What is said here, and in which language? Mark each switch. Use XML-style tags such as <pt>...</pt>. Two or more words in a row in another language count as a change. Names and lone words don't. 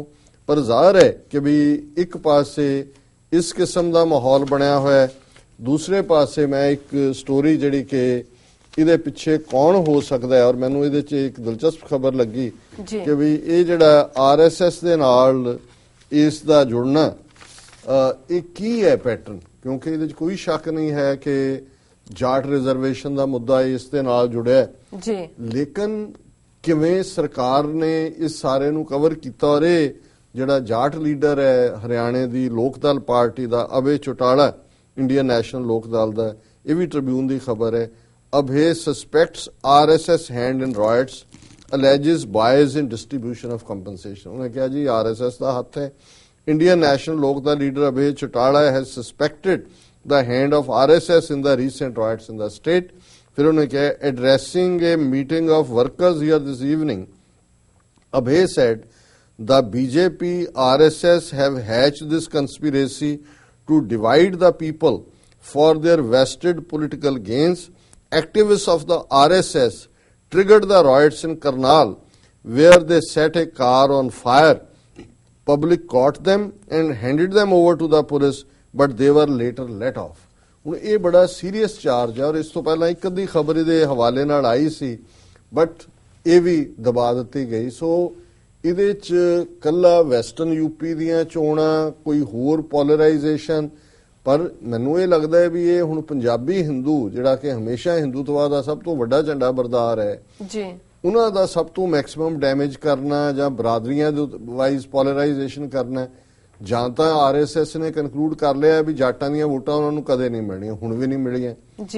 <pa>ਪਰ ਜ਼ਾਹਰ ਹੈ ਕਿ ਵੀ ਇੱਕ ਪਾਸੇ ਇਸ ਕਿਸਮ ਦਾ ਮਾਹੌਲ ਬਣਿਆ ਹੋਇਆ, ਦੂਸਰੇ ਪਾਸੇ ਮੈਂ ਇੱਕ ਸਟੋਰੀ ਜਿਹੜੀ ਕਿ ਇਹਦੇ ਪਿੱਛੇ ਕੌਣ ਹੋ ਸਕਦਾ ਹੈ, ਔਰ ਮੈਨੂੰ ਇਹਦੇ 'ਚ ਇੱਕ ਦਿਲਚਸਪ ਖਬਰ ਲੱਗੀ ਕਿ ਵੀ ਇਹ ਜਿਹੜਾ RSS ਦੇ ਨਾਲ ਇਸ ਦਾ ਜੁੜਨਾ ਇਹ ਕੀ ਹੈ ਪੈਟਰਨ, ਕਿਉਂਕਿ ਇਹਦੇ 'ਚ ਕੋਈ ਸ਼ੱਕ ਨਹੀਂ ਹੈ ਕਿ ਜਾਟ ਰਿਜ਼ਰਵੇਸ਼ਨ ਦਾ ਮੁੱਦਾ ਇਸ ਦੇ ਨਾਲ ਜੁੜਿਆ ਜੀ, ਲੇਕਿਨ ਕਿਵੇਂ ਸਰਕਾਰ ਨੇ ਇਸ ਸਾਰੇ ਨੂੰ ਕਵਰ ਕੀਤਾ। ਔਰ ਇਹ ਜਿਹੜਾ ਜਾਟ ਲੀਡਰ ਹੈ ਹਰਿਆਣੇ ਦੀ ਲੋਕ ਦਲ ਪਾਰਟੀ ਦਾ ਅਭੈ ਚੌਟਾਲਾ, ਇੰਡੀਅਨ ਨੈਸ਼ਨਲ ਲੋਕ ਦਲ ਦਾ, ਇਹ ਵੀ ਟ੍ਰਿਬਿਊਨ ਦੀ ਖਬਰ ਹੈ।</pa> <en>ਅਭੈ suspects RSS hand in riots, alleges bias in distribution of compensation।</en> <pa>ਉਹਨੇ ਕਿਹਾ ਜੀ RSS ਦਾ ਹੱਥ ਹੈ। ਇੰਡੀਅਨ ਨੈਸ਼ਨਲ ਲੋਕ ਦਾ ਲੀਡਰ ਅਭੈ ਚੌਟਾਲਾ</pa> <en>has suspected the hand of RSS in the recent riots in the state।</en> <pa>ਫਿਰ ਉਹਨੇ ਕਿਹਾ</pa> <en>addressing a meeting of workers here this evening, Abhay said the BJP RSS have hatched this conspiracy to divide the people for their vested political gains। Activists of the RSS triggered the riots in Karnal where they set a car on fire। Public caught them and handed them over to the police, but they were later let off।</en> <pa>ਹੁਣ ਇਹ ਬੜਾ</pa> <en>serious charge</en> <pa>ਹੈ ਔਰ ਇਸ ਤੋਂ ਪਹਿਲਾਂ ਇੱਕ ਅੱਧੀ ਖਬਰ ਇਹਦੇ ਹਵਾਲੇ ਨਾਲ ਆਈ ਸੀ, ਬਟ ਇਹ ਵੀ ਦਬਾ ਦਿੱਤੀ ਗਈ। ਸੋ ਇਹਦੇ 'ਚ ਕੱਲਾ ਵੈਸਟਰਨ ਯੂਪੀ ਦੀਆਂ ਚੋਣਾਂ, ਕੋਈ ਹੋਰ ਪੋਲਰਾਈਜੇਸ਼ਨ, ਪਰ ਮੈਨੂੰ ਇਹ ਲੱਗਦਾ ਹੈ ਵੀ ਇਹ ਹੁਣ ਪੰਜਾਬੀ ਹਿੰਦੂ ਜਿਹੜਾ ਕਿ ਹਮੇਸ਼ਾ ਹਿੰਦੂਤਵਾ ਦਾ ਸਭ ਤੋਂ ਵੱਡਾ ਝੰਡਾ ਬਰਦਾਰ ਹੈ ਜੀ, ਉਹਨਾਂ ਦਾ ਸਭ ਤੋਂ</pa> <en>maximum damage</en> <pa>ਕਰਨਾ ਜਾਂ ਬਰਾਦਰੀਆਂ ਦੇ</pa> <en>wise polarization</en> <pa>ਕਰਨਾ, ਜਾਂ ਤਾਂ RSS ਨੇ ਕਨਕਲੂਡ ਕਰ ਲਿਆ ਵੀ ਜਾਟਾਂ ਦੀਆਂ ਵੋਟਾਂ ਉਹਨਾਂ ਨੂੰ ਕਦੇ ਨਹੀਂ ਮਿਲਣੀਆਂ, ਹੁਣ ਵੀ ਨਹੀਂ ਮਿਲੀਆਂ ਜੀ।</pa>